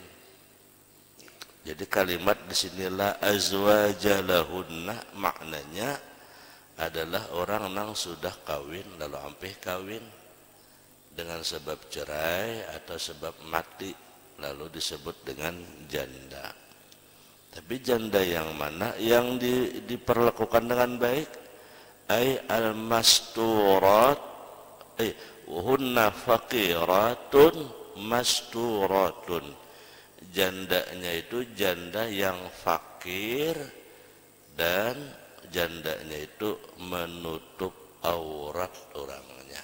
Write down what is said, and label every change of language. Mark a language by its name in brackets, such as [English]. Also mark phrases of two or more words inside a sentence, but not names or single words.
[Banjar] Jadi kalimat di sinilah [Arabic] أزواجا لهن [Banjar] maknanya adalah orang nang sudah kawin lalu ampih kawin dengan sebab cerai atau sebab mati lalu disebut dengan janda. Tapi janda yang mana? Yang diperlakukan dengan baik, [Arabic] أي المستورات، هن فقيرات مستورات. [Banjar] Jandanya itu janda yang fakir dan jandanya itu menutup aurat orangnya.